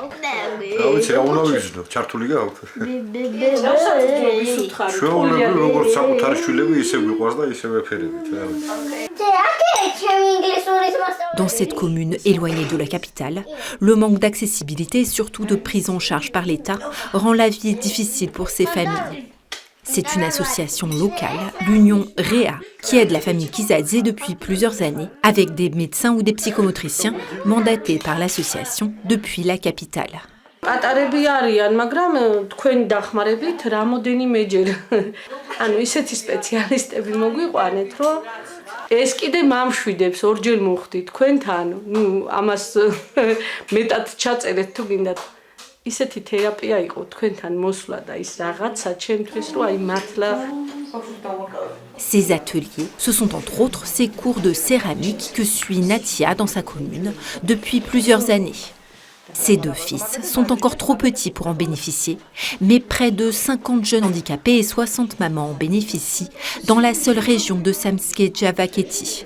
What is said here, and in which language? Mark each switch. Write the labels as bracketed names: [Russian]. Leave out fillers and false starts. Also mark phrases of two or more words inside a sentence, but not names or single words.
[French] Dans cette commune éloignée de la capitale, le manque d'accessibilité et surtout de prise en charge par l'État rend la vie difficile pour ces familles. C'est une association locale, l'Union REA, qui aide la famille Kizadze depuis plusieurs années, avec des médecins ou des psychomotriciens mandatés par l'association depuis la capitale. [Georgian] Ატარები არიან, მაგრამ თქვენი დახმარებით რამოდენიმეჯერ ანუ ისეთი სპეციალისტები მოგვიყვანეთ, რომ ეს კიდე მამშვიდებს ორჯერ მოვხდით თქვენთან, ნუ ამას მეტად ჩაწერეთ თუ გინდათ. ისეთი თერაპია იყო თქვენთან მოსვლა და ის რაღაცა ჩემთვის, რომ აი მართლა. [French] Ces ateliers, ce sont entre autres ces cours de céramique que suit Natia dans sa commune depuis plusieurs années. Ses 2 fils sont encore trop petits pour en bénéficier, mais près de 50 jeunes handicapés et 60 mamans en bénéficient dans la seule région de Samtskhe-Javakheti.